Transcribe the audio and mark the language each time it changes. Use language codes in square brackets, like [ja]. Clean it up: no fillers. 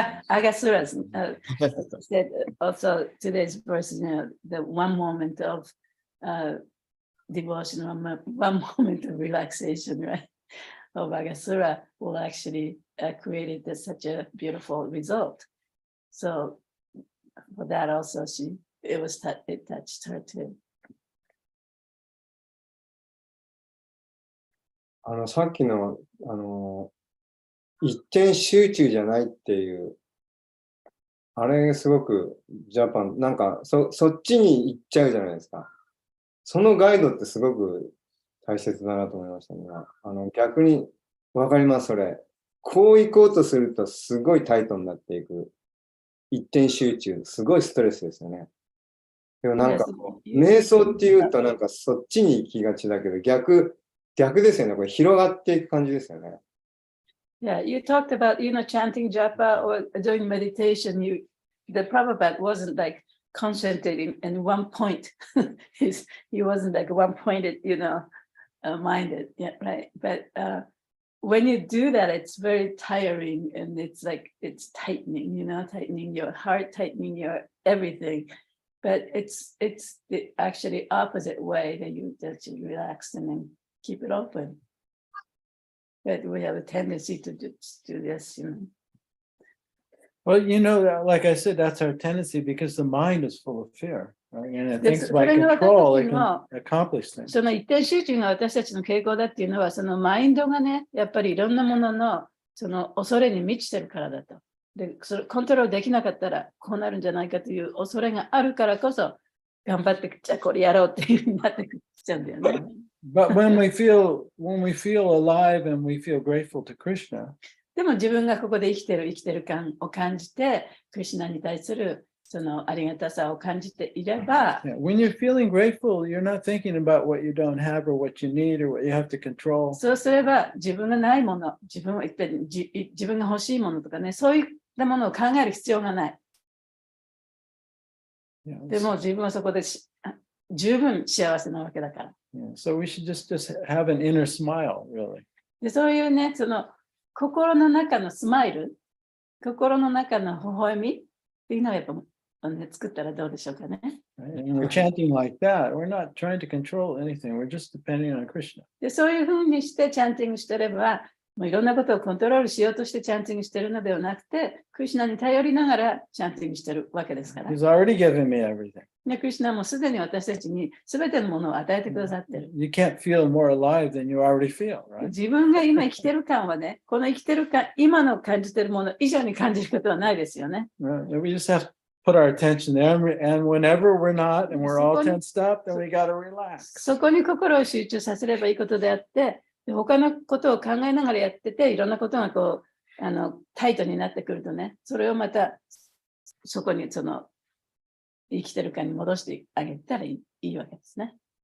[en] Agasura said also today's verse, the one moment of devotion, one moment of relaxation, right? Of Agasura will actually create such a beautiful result. So for that also, it touched her too. [ja] さっきの、一点集中じゃないっていう、あれすごくジャパン、なんかそっちに行っちゃうじゃないですか。そのガイドってすごく大切だなと思いましたね。逆にわかります、それ。こう行こうとするとすごいタイトになっていく。一点集中、すごいストレスですよね。でもなんか、瞑想っていうとなんかそっちに行きがちだけど、逆ですよね。これ広がっていく感じですよね。 [en] Yeah, you talked about, chanting japa or doing meditation. The Prabhupada wasn't like concentrating in one point. He wasn't like one-pointed, minded, yeah, right? But when you do that, it's very tiring, and it's like it's tightening, tightening your heart, tightening your everything. But it's the actually opposite way that you relax and then keep it open. But we have a tendency to do this, Well, like I said, that's our tendency because the mind is full of fear, right? And it thinks by control it can accomplish things. [ja] その一点集中が私たちの傾向だっていうのは、そのマインドがね、やっぱりいろんなもののその恐れに満ちてるからだと。で、それコントロールできなかったらこうなるんじゃないかという恐れがあるからこそ、頑張ってじゃあこれやろうっていうふうになってきちゃうんだよね。 [en] But when we feel alive and we feel grateful to Krishna, [ja] でも自分がここで生きてる感を感じて、クリシュナに対するそのありがたさを感じていれば、 [en] when you're feeling grateful, you're not thinking about what you don't have or what you need or what you have to control. [ja] そうすれば自分がないもの、自分が欲しいものとかね、そういったものを考える必要がない。でも自分はそこで十分幸せなわけだから。 [en] So we should just have an inner smile, really. [ja] でそういうね、その心の中のスマイル、心の中の微笑みっていうのをやっぱ、作ったらどうでしょうかね。 [en] And we're chanting like that. We're not trying to control anything. We're just depending on Krishna. [ja] でそういうふうにしてチャンティングしてれば、もういろんなことをコントロールしようとしてチャンティングしてるのではなくて、クリシュナに頼りながらチャンティングしてるわけですから。 [en] He's already given me everything. [ja] でクリシュナもすでに私たちに全てのものを与えてくださってる。 [en] You can't feel more alive than you already feel, right? [ja] 自分が今生きてる感はね、この生きてる感、今の感じてるもの以上に感じることはないですよね。 [en] We just have to put our attention there, and whenever we're not and we're all tensed up, then we got to relax. [ja] そこに心を集中させればいいことであって、で他のことを考えながらやってて、いろんなことがこうタイトになってくるとね、それをまたそこにその生きてる感に戻してあげたらいいわけですね。